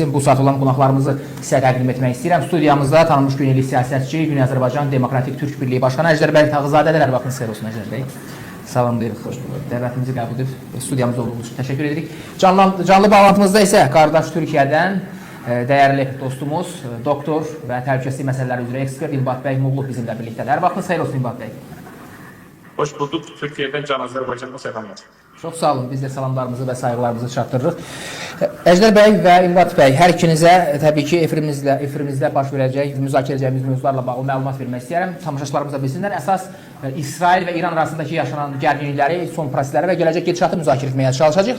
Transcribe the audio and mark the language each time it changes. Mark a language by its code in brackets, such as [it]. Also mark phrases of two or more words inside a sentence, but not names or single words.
[az] Bu saat olan qonaqlarımızı sizə təqdim etmək istəyirəm. Studiyamızda tanınmış güneylik siyasətçi, Güney Azərbaycan Demokratik Türk Birliyi Başqanı Əjdər bəy Tağızadədir. Hər vaxtınız xeyir olsun Əjdər bəy. Salamlayırıq, xoş bulduk. Dəvətimizi qəbul edib studiyamızda olduğunuz üçün təşəkkür edirik. Canlı bağlantımızda isə qardaş Türkiyədən dəyərli dostumuz, doktor və təhlükəsizlik məsələləri üzrə ekspert İlbat bəy Muğluq bizimlə birlikdədir. Hər vaxtınız xeyir olsun İlbat bəy. [tr] Hoş bulduk. Türkiye'den Can Azerbaycan'a selamlar. [az] Çox sağ olun. Biz də salamlarımızı və sayğılarımızı çatdırırıq. Əjdər bəy və İlbat bəy, hər ikinizə təbii ki, efirimizdə baş verəcək, müzakirə edəcəyimiz mövzularla bağlı məlumat vermək istəyirəm. Tamaşaçılarımız da bilsinlər. Əsas İsrail və İran arasındakı yaşanan gərginlikləri, son prosesləri və gələcək gedişatı müzakirə etməyə çalışacağıq.